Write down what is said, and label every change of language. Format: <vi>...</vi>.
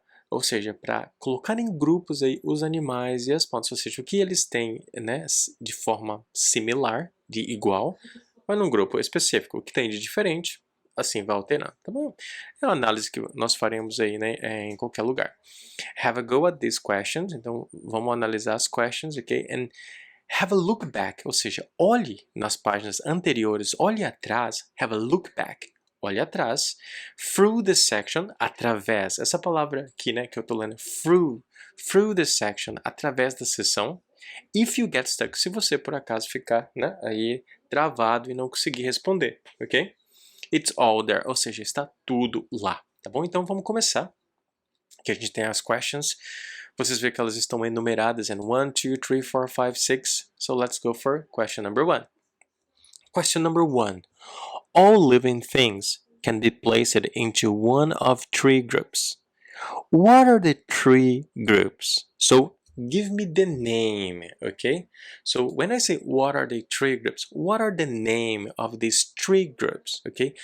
<pt>Ou seja, para colocar em grupos aí os animais e as plantas, ou seja, o que eles têm, né, de forma similar, de igual, mas num grupo específico, o que tem de diferente, assim vai alternando, tá bom? É uma análise que nós faremos aí, né, em qualquer lugar.</pt> <en>Have a go at these questions,</en> <pt>então vamos analisar as questions,</pt> <en>ok? And have a look back,</en> <pt>ou seja, olhe nas páginas anteriores, olhe atrás,</pt> <en>have a look back.</en> <pt>Olhe atrás,</pt> <en>through the section,</en> <pt>através, essa palavra aqui, né, que eu tô lendo, through the section, através da seção.</pt> <en>If you get stuck,</en> <pt>se você por acaso ficar, né, aí travado e não conseguir responder, ok?</pt> <en>It's all there,</en> <pt>ou seja, está tudo lá, tá bom? Então vamos começar, que a gente tem as questions. Vocês veem que elas estão enumeradas em 1, 2, 3, 4, 5, 6.</pt> <en>So let's go for question number 1. Question number 1. All living things can be placed into one of three groups. What are the three groups? So give me the name, okay? So when I say what are the three groups, what are the name of these three groups, okay?</en>